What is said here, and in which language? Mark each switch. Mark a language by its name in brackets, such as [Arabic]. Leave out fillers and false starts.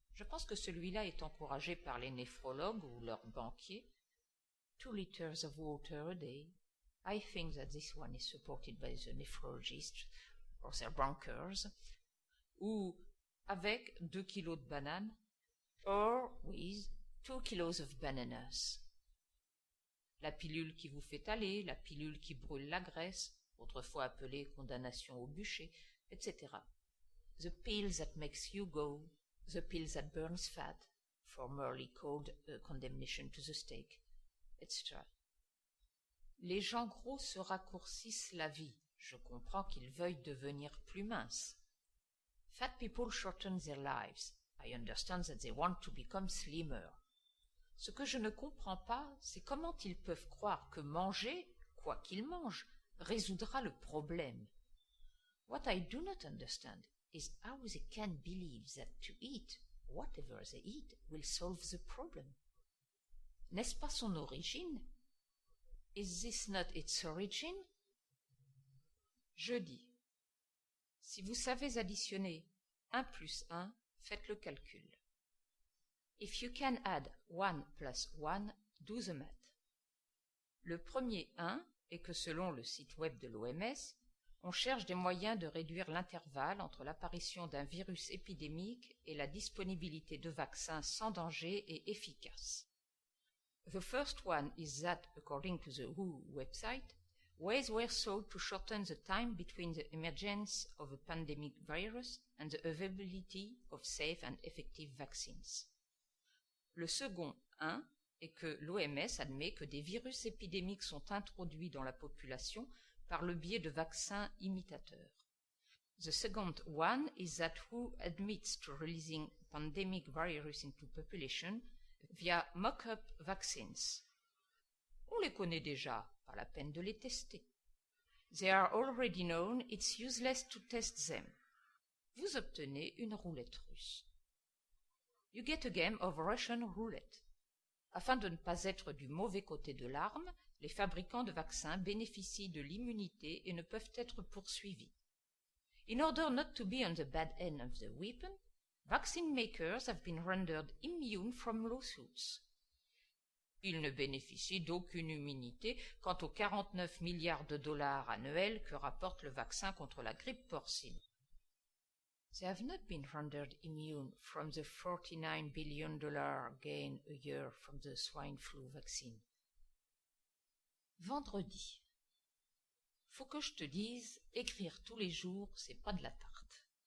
[French] Je pense que celui-là est encouragé par les néphrologues ou leurs banquiers. [English] 2 liters of water a day. I think that this one is supported by the nephrologists or their bankers. [French] Ou avec 2 kilos de bananes. [English] Or with 2 kilos of bananas. [French] La pilule qui vous fait aller, la pilule qui brûle la graisse, autrefois appelée condamnation au bûcher, etc. [English] The pill that makes you go, the pill that burns fat, formerly called a condemnation to the stake, etc. [French] Les gens gros se raccourcissent la vie. Je comprends qu'ils veuillent devenir plus minces. [English] Fat people shorten their lives. I understand that they want to become slimmer. [French] Ce que je ne comprends pas, c'est comment ils peuvent croire que manger, quoi qu'ils mangent, résoudra le problème. [English] What I do not understand is how they can believe that to eat whatever they eat will solve the problem. [French] N'est-ce pas son origine? [English] Is this not its origin? [French] Jeudi. Si vous savez additionner 1 plus 1, faites le calcul. [English] If you can add 1 plus 1, do the math. [French] Le premier 1 est que selon le site web de l'OMS, on cherche des moyens de réduire l'intervalle entre l'apparition d'un virus épidémique et la disponibilité de vaccins sans danger et efficaces. [English] The first one is that, according to the WHO website, ways were sought to shorten the time between the emergence of a pandemic virus and the availability of safe and effective vaccines. [French] Le second 1 est que l'OMS admet que des virus épidémiques sont introduits dans la population par le biais de vaccins imitateurs. [English] The second one is that WHO admits to releasing pandemic virus into population via mock-up vaccines. [French] On les connaît déjà, pas la peine de les tester. [English] They are already known, it's useless to test them. [French] Vous obtenez une roulette russe. [English] You get a game of Russian roulette. [French] Afin de ne pas être du mauvais côté de l'arme, les fabricants de vaccins bénéficient de l'immunité et ne peuvent être poursuivis. [English] In order not to be on the bad end of the weapon, vaccine makers have been rendered immune from lawsuits. [French] Ils ne bénéficient d'aucune immunité quant aux 49 milliards de dollars annuels que rapporte le vaccin contre la grippe porcine. [English] They have not been rendered immune from the $49 billion gain a year from the swine flu vaccine. [French] Vendredi. Faut que je te dise, écrire tous les jours, c'est pas de la tarte.